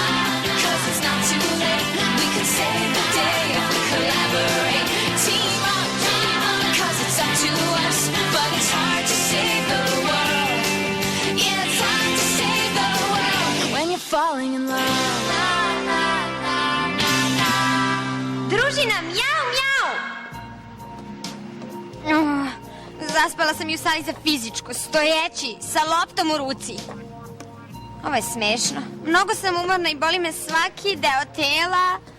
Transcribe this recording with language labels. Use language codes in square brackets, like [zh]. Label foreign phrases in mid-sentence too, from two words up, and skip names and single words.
[en] Save the day if we collaborate. Team up, cause it's up to us, but it's hard to save the world. Yeah, it's hard to save the world when you're falling in love. [sr] Družina, mjau, mjau! Zaspala sam i u sali za fizičko, stojeći, sa loptom u ruci. Ovo je smešno. Mnogo sam umorna i boli me svaki deo tela.